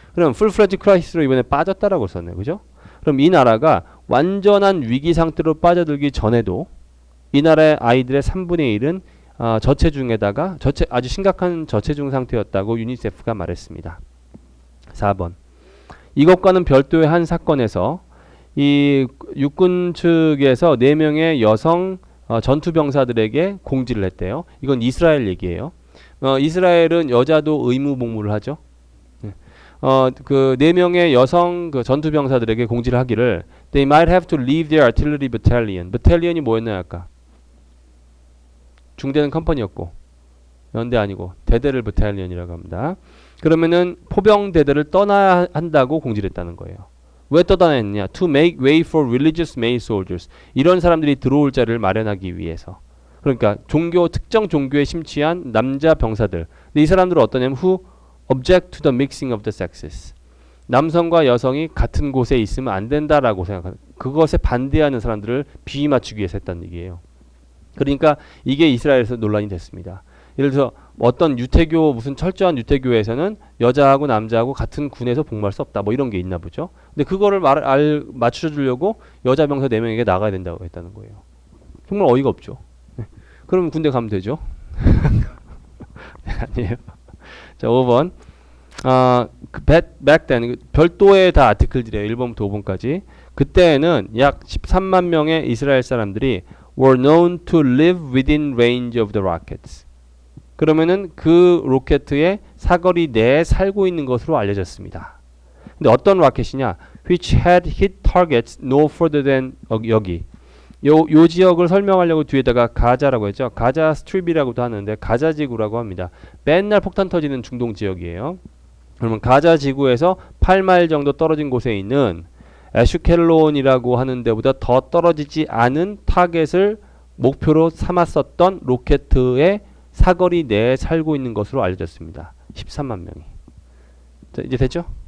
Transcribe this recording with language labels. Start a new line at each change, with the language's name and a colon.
Korean: 그럼 full-fledged crisis로 이번에 빠졌다라고 썼네요. 그죠? 그럼 이 나라가 완전한 위기 상태로 빠져들기 전에도 이 나라의 아이들의 3분의 1은 저체중에다가 아주 심각한 저체중 상태였다고 유니세프가 말했습니다. 4번. 이것과는 별도의 한 사건에서 이 육군 측에서 4명의 여성 전투병사들에게 공지를 했대요. 이건 이스라엘 얘기예요. 이스라엘은 여자도 의무 복무를 하죠. 그 4명의 여성 그 전투병사들에게 공지를 하기를
English: They might have to leave their artillery battalion.
Korean: battalion이 뭐였나요 아까? 중대는 컴퍼니였고 연대 아니고 대대를 battalion이라고 합니다. 그러면은 포병 대대를 떠나야 한다고 공지를 했다는 거예요. 왜 떠나야 했냐?
English: To make way for religious male soldiers.
Korean: 이런 사람들이 들어올 자리를 마련하기 위해서. 그러니까 특정 종교에 심취한 남자 병사들. 근데 이 사람들은 어떠냐면
English: who object to the mixing of the sexes.
Korean: 남성과 여성이 같은 곳에 있으면 안 된다라고 생각하는 그것에 반대하는 사람들을 비위 맞추기 위해서 했다는 얘기예요. 그러니까 이게 이스라엘에서 논란이 됐습니다. 예를 들어서 어떤 유태교 무슨 철저한 유태교에서는 여자하고 남자하고 같은 군에서 복무할 수 없다 뭐 이런 게 있나 보죠. 근데 그거를 맞춰주려고 여자 병사 4명에게 나가야 된다고 했다는 거예요. 정말 어이가 없죠. 네. 그럼 군대 가면 되죠. 아니에요. 자 5번
English: back then
Korean: 별도의 다 아티클들이에요. 1번부터 5번까지. 그때는 약 13만 명의 이스라엘 사람들이
English: were known to live within range of the rockets.
Korean: 그러면은 그 로켓의 사거리 내에 살고 있는 것으로 알려졌습니다. 근데 어떤 로켓이냐?
English: which had hit targets no further than
Korean: 여기. 요 지역을 설명하려고 뒤에다가 가자라고 했죠. 가자 스트립이라고도 하는데 가자 지구라고 합니다. 맨날 폭탄 터지는 중동 지역이에요. 그러면 가자 지구에서 8마일 정도 떨어진 곳에 있는 에슈켈론이라고 하는 데보다 더 떨어지지 않은 타겟을 목표로 삼았었던 로켓의 사거리 내에 살고 있는 것으로 알려졌습니다. 13만 명이. 자, 이제 됐죠?